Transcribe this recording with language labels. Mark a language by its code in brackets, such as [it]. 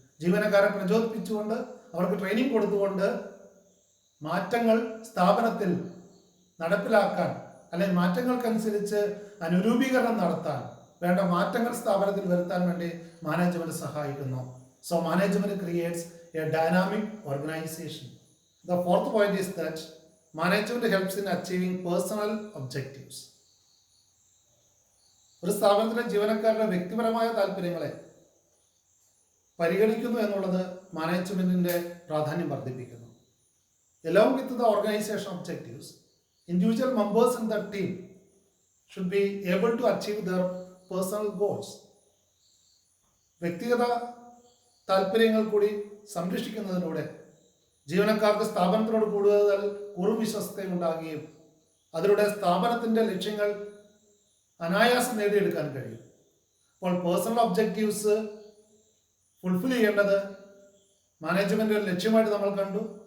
[ml] ജീവനക്കാരെ പ്രചോദിപ്പിച്ചുകൊണ്ട്, അവർക്ക് ട്രെയിനിങ് കൊടുത്തുകൊണ്ട് മാറ്റങ്ങൾ സ്ഥാപനത്തിൽ നടപ്പിലാക്കാൻ, അല്ലെങ്കിൽ മാറ്റങ്ങൾക്കനുസരിച്ച് അനുരൂപീകരണം നടത്താൻ വേണ്ട മാറ്റങ്ങൾ സ്ഥാപനത്തിൽ വരുത്താൻ വേണ്ടി മാനേജ്മെന്റ് സഹായിക്കുന്നു. [en] So management creates a dynamic organization. The fourth point is that management helps in achieving personal objectives. [ml] ഒരു സ്ഥാപനത്തിലെ ജീവനക്കാരുടെ വ്യക്തിപരമായ താല്പര്യങ്ങളെ പരിഗണിക്കുന്നു എന്നുള്ളത് മാനേജ്മെന്റിന്റെ പ്രാധാന്യം വർദ്ധിപ്പിക്കുന്നു. [en] Along with the organization objectives, individual members in the team should be able to achieve their personal goals. [ml] വ്യക്തിഗത താല്പര്യങ്ങൾ കൂടി സംരക്ഷിക്കുന്നതിലൂടെ ജീവനക്കാർക്ക് സ്ഥാപനത്തിനോട് കൂടുതൽ വിശ്വസ്തയും ഉണ്ടാകുകയും അതിലൂടെ സ്ഥാപനത്തിന്റെ ലക്ഷ്യങ്ങൾ അനായാസം നേടിയെടുക്കാൻ കഴിയും. അപ്പോൾ പേഴ്സണൽ ഒബ്ജക്റ്റീവ്സ് ഫുൾഫിൽ ചെയ്യേണ്ടത് മാനേജ്മെന്റിന്റെ ലക്ഷ്യമായിട്ട് നമ്മൾ കണ്ടു.